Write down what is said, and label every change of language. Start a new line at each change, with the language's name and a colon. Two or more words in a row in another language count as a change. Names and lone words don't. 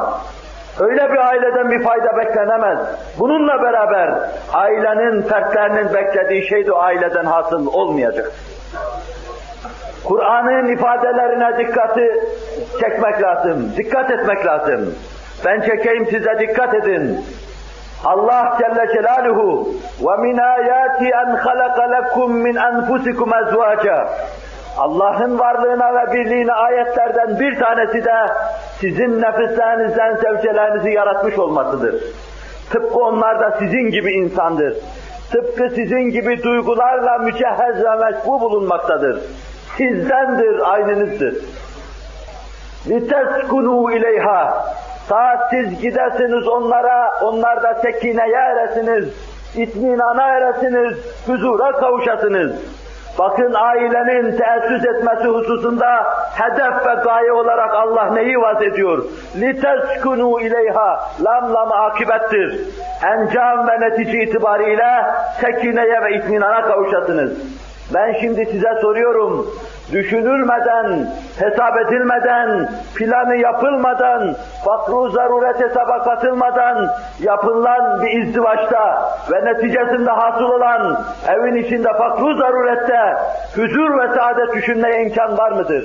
Turkish: Öyle bir aileden bir fayda beklenemez. Bununla beraber ailenin, fertlerinin beklediği şey de o aileden hasıl olmayacak. Kur'an'ın ifadelerine dikkati çekmek lazım, dikkat etmek lazım. Ben çekeyim, size dikkat edin. Allah Celle Celaluhu
Arabic: وَمِنْ آيَاتِ أَنْ خَلَقَ لَكُمْ مِنْ أَنْفُسِكُمْ أَزْوَاجًا
Turkish: Allah'ın varlığına ve birliğine ayetlerden bir tanesi de sizin nefislerinizden zevcelerinizi yaratmış olmasıdır. Tıpkı onlar da sizin gibi insandır. Tıpkı sizin gibi duygularla mücehhez ve meşbu bulunmaktadır. Sizdendir, aynınızdır.
Arabic: لِتَسْكُنُوا اِلَيْهَا
Turkish: Ta siz gidesiniz onlara, onlar da sekineye eresiniz, itminana eresiniz, huzura kavuşasınız. Bakın ailenin teessüs etmesi hususunda hedef ve gaye olarak Allah neyi vaz ediyor?
Arabic: لِتَسْكُنُوا اِلَيْهَا
Turkish: Lam akibettir. Encam ve netice itibariyle sekineye ve itminana kavuşasınız. Ben şimdi size soruyorum, düşünülmeden, hesap edilmeden, planı yapılmadan, fakr-ı zaruret hesaba katılmadan yapılan bir izdivaçta ve neticesinde hasıl olan evin içinde fakr-ı zarurette huzur ve saadet düşünmeye imkan var mıdır?